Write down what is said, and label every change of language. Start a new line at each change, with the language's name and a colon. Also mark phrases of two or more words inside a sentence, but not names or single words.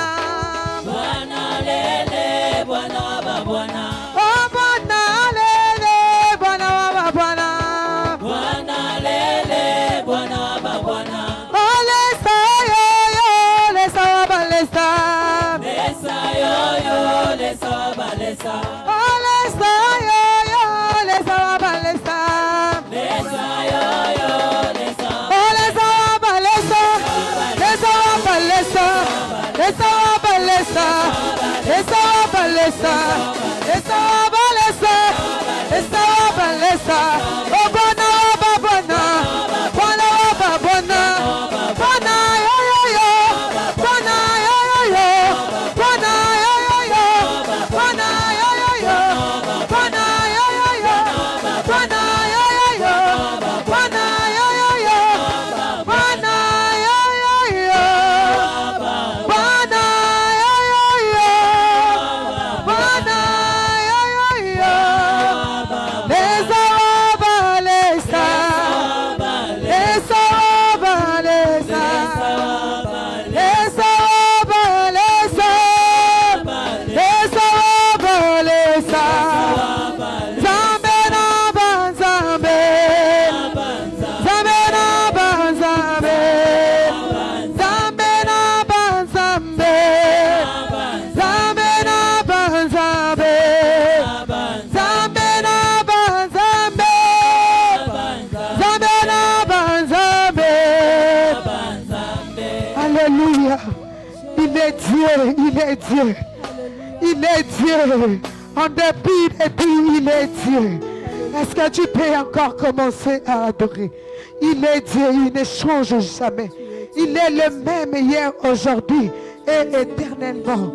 Swahili: Bwana lele, Bwana wa Bwana. Oh, Bwana lele, Bwana wa Bwana. Bwana lele, Bwana wa Bwana.
Bemba: Oh, lesa yo yo, lesa wa ba lesa. Lesa yo yo, lesa ba lesa. Oh, lesa yo yo, lesa wa ba lesa. Lesa yo yo, lesa. Oh, lesa wa ba lesa. Lesa wa ba lesa. Lesa wa ba lesa. Lesa wa ba lesa. Lesa wa ba lesa. Lesa wa ba lesa.
Swahili: Oh, Bwana wa ba Bwana. Bwana wa ba Bwana. Bwana yo yo yo. Bwana yo yo yo. Bwana yo yo yo. Bwana yo yo yo. Bwana yo yo yo. Bwana yo yo yo. Bwana yo yo yo. Bwana yo yo yo. Bwana yo yo yo. Bwana yo yo yo.
Bemba: Lesa wa ba lesa. Lesa wa ba lesa. Lesa wa ba lesa. Lesa wa ba lesa.
Lingala: Zambe na ba zambe. Zambe na ba zambe. Zambe na ba zambe. Zambe na ba zambe. Zambe na ba zambe. Zambe na ba zambe.
French: Alléluia. Il est Dieu, il est Dieu. Il est Dieu. En dépit de tout, il est Dieu. Est-ce que tu peux encore commencer à adorer? Il est Dieu, il ne change jamais. Il est le même hier, aujourd'hui et éternellement.